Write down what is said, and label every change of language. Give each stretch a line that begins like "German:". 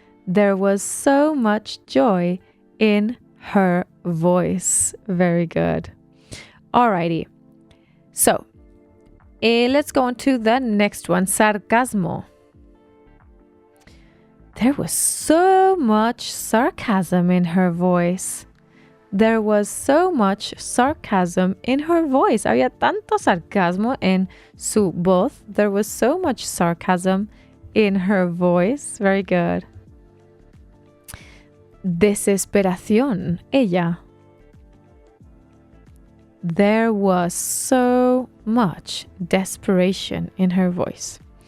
English: There was so much joy in her voice. Very good. Alrighty. So, let's go on to the next one. Sarcasmo. There was so much sarcasm in her voice. There was so much sarcasm in her voice.
Spanish: Había tanto sarcasmo en su voz.
English: There was so much sarcasm in her voice. Very good.
Spanish: Desesperación. Ella.
English: There was so much desperation in her voice.